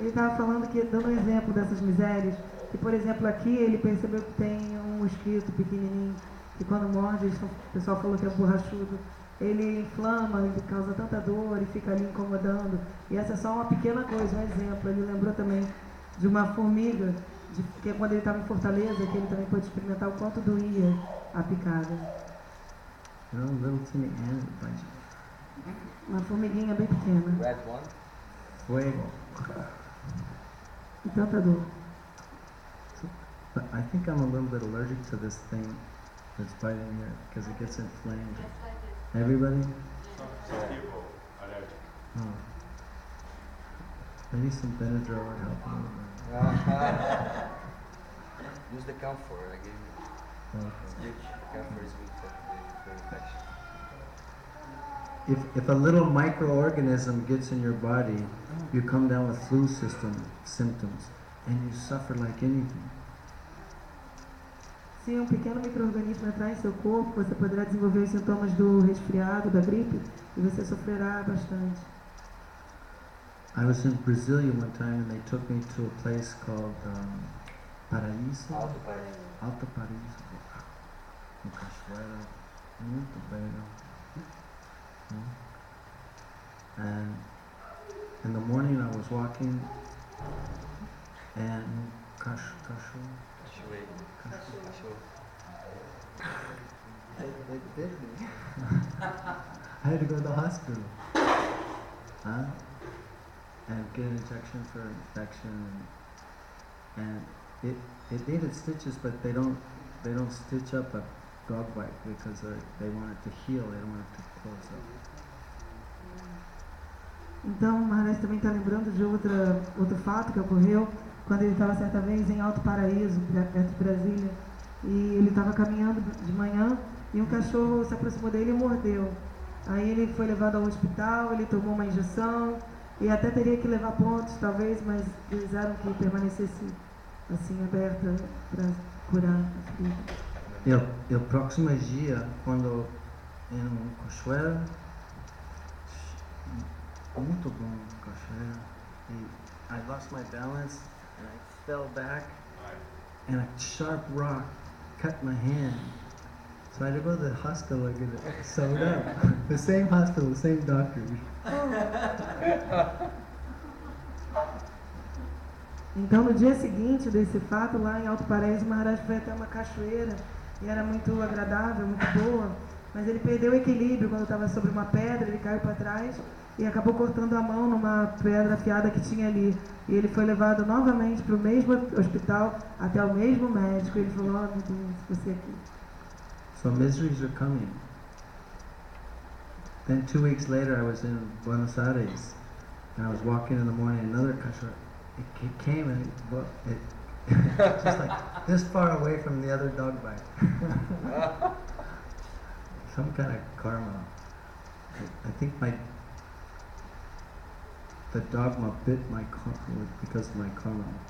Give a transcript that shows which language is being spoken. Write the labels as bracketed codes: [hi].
[pt] ele estava falando que, dando um exemplo dessas misérias, que por exemplo aqui ele percebeu que tem um mosquito pequenininho, que quando morde, o pessoal falou que é borrachudo, ele inflama, ele causa tanta dor e fica ali incomodando. E essa é só uma pequena coisa, um exemplo. Ele lembrou também de uma formiga, que quando ele estava em Fortaleza, que ele também pôde experimentar o quanto doía a picada. [en] You know, little teeny ant that bites you. [pt] Uma formiguinha bem pequena. [en] Red one. [es] Fuego. [pt] E tanta dor. [en] But I think I'm a little bit allergic to this thing that's biting here because it gets inflamed. Everybody? Some people allergic. Oh. Maybe some Benadryl would help a little bit. Use the camphor. I gave you. Okay. It's good. The camphor is good for the infection. If a little microorganism gets in your body, you come down with flu symptoms, and you suffer like anything. [pt] Se um pequeno micro-organismo entrar em seu corpo, você poderá desenvolver os sintomas do resfriado, da gripe, e você sofrerá bastante. [en] I was in Brasilia one time, and they took me to a place called Paraíso. Alto Paraíso. Alto Paraíso. [pt] Uma cachoeira muito bela. [en] And in the morning I was walking, and [pt] Cachorro. Cachoeira. Cachorro. [en] They bit me. I had to go to the hospital. Huh? And get an injection for infection. And it needed stitches, but they don't stitch up a dog bite because they want it to heal, they don't want it to close up. [pt] Então, o Maharaj também está lembrando de outro fato que ocorreu quando ele estava certa vez em Alto Paraíso, perto de Brasília, e ele estava caminhando de manhã e um cachorro se aproximou dele e mordeu. Aí ele foi levado ao hospital, ele tomou uma injeção e até teria que levar pontos, talvez, mas quiseram que permanecesse assim aberta para curar a ferida. E o próximo dia, quando em cachoeira, muito bom cachoeira, e [en] I lost my balance and I fell back and a sharp rock cut my hand. So I had to go to the hospital and get it sewed up. The same hospital, the same doctor. [pt] Então, no dia seguinte desse fato, lá em Alto Paraíso, o Maharaj foi até uma cachoeira e era muito agradável, muito boa, mas ele perdeu o equilíbrio quando estava sobre uma pedra, ele caiu para trás e acabou cortando a mão numa pedra afiada que tinha ali. E ele foi levado novamente para o mesmo hospital, até o mesmo médico, e ele falou: "Oh, meu Deus, você aqui." [en] So miseries are coming. Then 2 weeks later I was in Buenos Aires and I was walking in the morning, another kasha, it came and it just like this far away from the other dog bite. Some kind of karma. I think the dogma bit my karma because of my karma.